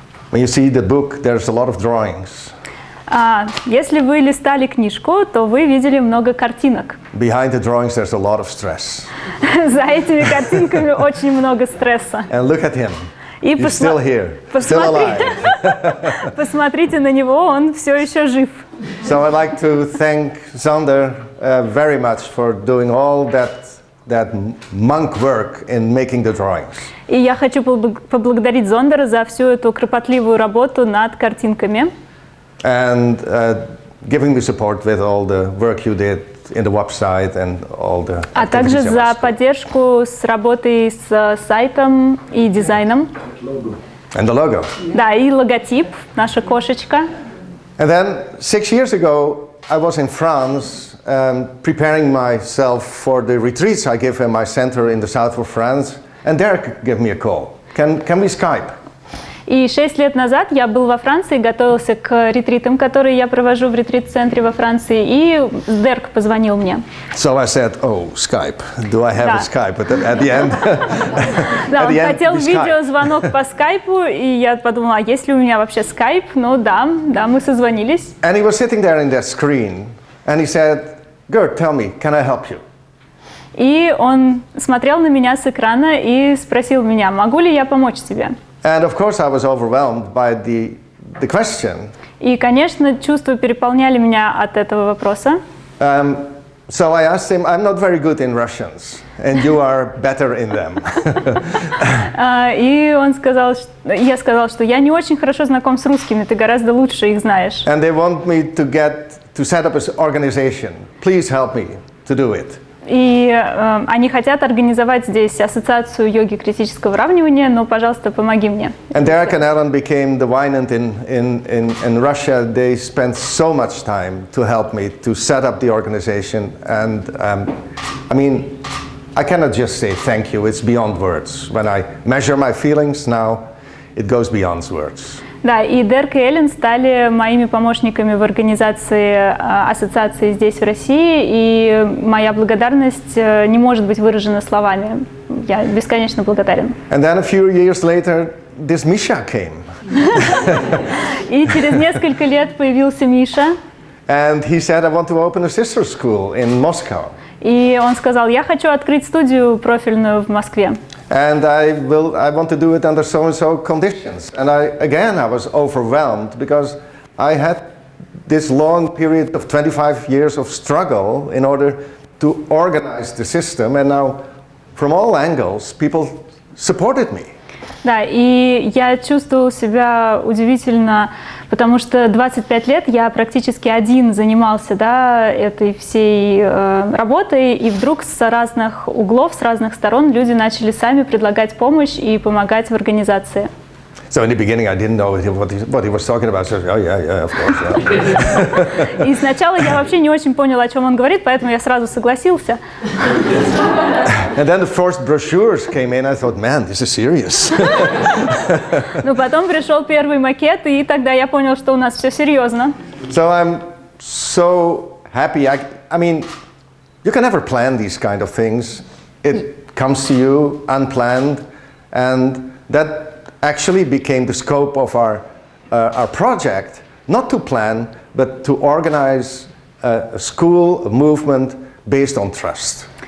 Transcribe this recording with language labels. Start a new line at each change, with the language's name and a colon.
English: When you see the book, there's a lot of drawings.
Russian: Если вы листали книжку, то вы видели много картинок.
English: Behind the drawings, there's a lot of stress.
Russian: За этими картинками очень много стресса.
English: And look at him.
Russian: И
English: He's still here, still alive.
Russian: Посмотрите на него, он все еще жив.
English: So I'd like to thank Sander very much for doing all that monk work in making the drawings.
Russian: И я хочу поблагодарить Зондера за всю эту кропотливую работу над картинками.
English: And giving me support with all the work you did in the website and all the.
Russian: А также за поддержку с работой с сайтом и дизайном.
English: And the logo.
Russian: Да, и логотип, наша кошечка.
English: And then 6 years ago, I was in France preparing myself for the retreats I give in my center in the south of France, and Derek gave me a call. Can we Skype?
Russian: И 6 лет назад я был во Франции, готовился к ретритам, которые я провожу в ретрит-центре во Франции, и Дерк позвонил мне.
English: So I said, oh, Skype. Do I have a Skype at the end?
Russian: Да, он хотел видеозвонок по скайпу, и я подумала, а есть ли у меня вообще скайп? Ну да, мы созвонились.
English: And he was sitting there in that screen, and he said, Gert, tell me, can I help you?
Russian: И он смотрел на меня с экрана и спросил меня, могу ли я помочь тебе?
English: And of course I was overwhelmed by the question.
Russian: И, конечно, чувства переполняли меня от этого вопроса.
English: So I asked him, I'm not very good in Russians, and you are better in them.
Russian: И я сказал, что я не очень хорошо знаком с русскими, ты гораздо лучше их знаешь.
English: And they want me to set up an organization. Please help me to do it.
Russian: И они хотят организовать здесь ассоциацию йоги критического выравнивания, но, пожалуйста, помоги мне.
English: And Derek and Ellen became the Wynand in Russia. They spent so much time to help me to set up the organization. And I mean, I cannot just say thank you. It's beyond words. When I measure my feelings now, it goes beyond words.
Russian: Да, и Дерк и Эллен стали моими помощниками в организации ассоциации здесь, в России, и моя благодарность не может быть выражена словами. Я бесконечно благодарен.
English: And then a few years later, this Misha came.
Russian: И через несколько лет появился Миша.
English: And he said, I want to open a sister school in Moscow.
Russian: И он сказал, я хочу открыть студию профильную в Москве.
English: And I want to do it under so-and-so conditions. And I was overwhelmed because I had this long period of 25 years of struggle in order to organize the system. And now, from all angles, people supported me.
Russian: Да, и я чувствовала себя удивительно, потому что 25 лет я практически один занимался, да, этой всей работой, и вдруг с разных углов, с разных сторон люди начали сами предлагать помощь и помогать в организации.
English: So in the beginning I didn't know what he was talking about. So, oh yeah, of course. Yeah.
Russian: И сначала я вообще не очень поняла, о чем он говорит, поэтому я сразу согласился.
English: And then the first brochures came in. I thought, man, this is serious.
Russian: Но потом пришел первый макет, и тогда я понял, что у нас все серьезно.
English: So I'm so happy. I mean, you can never plan these kind of things. It comes to you unplanned, and that actually became the scope of our project, not to plan, but to organize a school, a movement based on trust.